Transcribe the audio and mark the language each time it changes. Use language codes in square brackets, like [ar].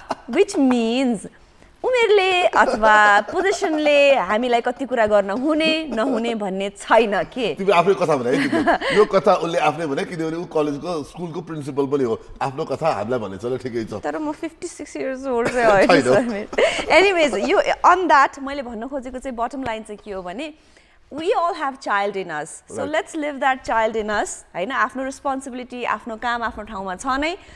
[en] which means [ne] उमेरले अथवा पोजिसनले हामीलाई कति कुरा गर्न हुने नहुने भन्ने छैन के. तिमी आफै कथा भने है. यो कथा उले आफै भने किनभने उ कलेजको स्कुलको प्रिन्सिपल पनि हो. आफ्नो कथा हामीलाई भनेछ ल ठिकै छ. तर म 56 इयर्स ओल्ड चाहिँ होइन. एनीवेज यो अन दैट मैले भन्न खोजेको चाहिँ बटम लाइन चाहिँ के हो भने [en] we all have child in us. So let's live that child in us हैन. [ne] आफ्नो रेस्पोन्सिबिलिटी, आफ्नो काम आफ्नो ठाउँमा छ नै.